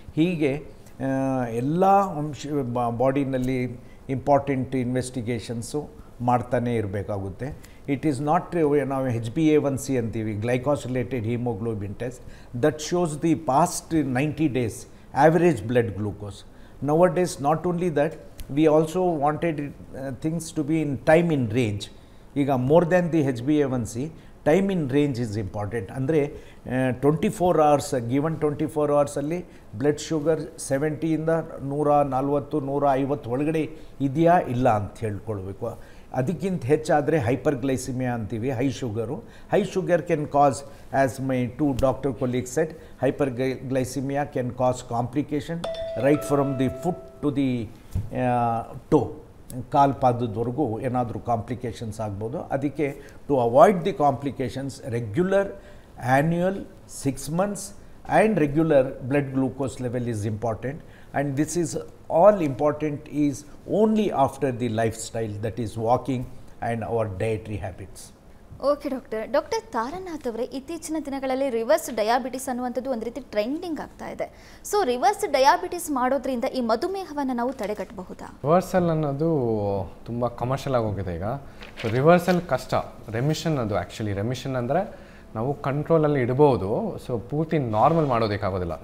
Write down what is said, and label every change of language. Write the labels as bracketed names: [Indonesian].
[Kannada] ಹೀಗೆ ಎಲ್ಲ ಬಾಡಿನಲ್ಲಿ important investigations ಮಾಡ್ತಾನೇ ಇರಬೇಕಾಗುತ್ತೆ. [English] it is not, [Kannada] ನಾವು HbA1c ಅಂತೀವಿ, [English] Glycosylated haemoglobin test, that shows the past 90 days average blood glucose. Nowadays, not only that, we also wanted things to be in time in range. ಈಗ more than the HbA1c, time in range is important. [Kannada] ಅಂದರೆ 24 hours, given 24 hours ಅಲ್ಲಿ blood sugar 70ಇಂದ 140, 150 ಒಳಗಡೆ ಇದೆಯಾ ಇಲ್ಲ ಅಂತ ಹೇಳ್ಕೊಳ್ಬೇಕು. ಅದಕ್ಕಿಂತ ಹೆಚ್ಚಾದರೆ hyperglycaemia ಅಂತೀವಿ, [English] high sugar can cause, as my 2 doctor colleagues said, hyperglycemia can cause complication right from the foot to the toe, [Kannada] ಕಾಲು ಪಾದದವರೆಗೂ ಏನಾದರೂ ಕಾಂಪ್ಲಿಕೇಶನ್ಸ್ ಆಗ್ಬೋದು. ಅದಕ್ಕೆ [English] To avoid the complications, regular annual 6 months and regular blood glucose level is important, and this is all important is only after the lifestyle, that is walking and our dietary habits. [Kannada] Okay doctor Taranath ಅವರೇ, ಇತ್ತೀಚಿನ ದಿನಗಳಲ್ಲಿ reverse diabetes ಅನ್ನುವಂಥದ್ದು ಒಂದು ರೀತಿ trending ಆಗ್ತಾ ಇದೆ. So reverse diabetes ಮಾಡೋದ್ರಿಂದ ಈ ಮಧುಮೇಹವನ್ನು ನಾವು ತಡೆಗಟ್ಟಬಹುದಾ? ರಿವರ್ಸಲ್ ಅನ್ನೋದು ತುಂಬ ಕಮರ್ಷಿಯಲ್ ಆಗೋಗಿದೆ ಈಗ. ಸೊ ರಿವರ್ಸಲ್ ಕಷ್ಟ. ರೆಮಿಷನ್ ಅದು ಆ್ಯಕ್ಚುಲಿ, ರೆಮಿಷನ್ ಅಂದರೆ ನಾವು ಕಂಟ್ರೋಲಲ್ಲಿ ಇಡ್ಬೋದು, ಸೊ ಪೂರ್ತಿ ನಾರ್ಮಲ್ ಮಾಡೋದಕ್ಕಾಗೋದಿಲ್ಲ.